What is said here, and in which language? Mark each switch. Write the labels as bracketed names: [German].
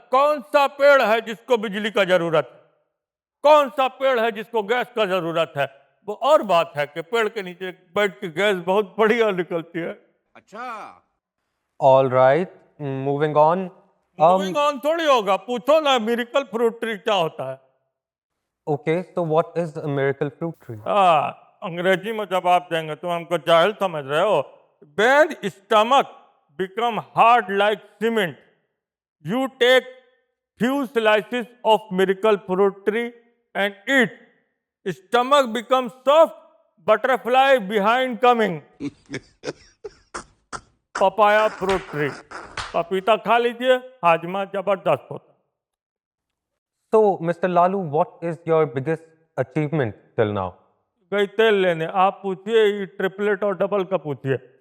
[Hindi] कौन सा पेड़ है जिसको बिजली का जरूरत है? कौन सा पेड़ है जिसको गैस का जरूरत है? वो और बात है कि पेड़ के नीचे बैठ के गैस बहुत बढ़िया निकलती है। [English] All right, moving on. Moving on [Hindi] थोड़ी होगा, पूछो ना मिरेकल फ्रूट ट्री क्या होता है। [English] Okay, so what is a miracle fruit tree? [Hindi] अंग्रेजी में जवाब देंगे तो हमको जाहिल समझ रहे हो। [English] When stomach become hard like cement, you take few slices of miracle fruit tree and eat. Stomach becomes soft, butterfly behind coming. [Hindi] Papaya fruit tree, पपीता खा लीजिए, हाजमा जबरदस्त होता। [English] So, Mr. Lalu, what is your biggest achievement till now? [Hindi] गई तेल लेने, आप पूछिए, ये ट्रिपलेट और डबल का पूछिए।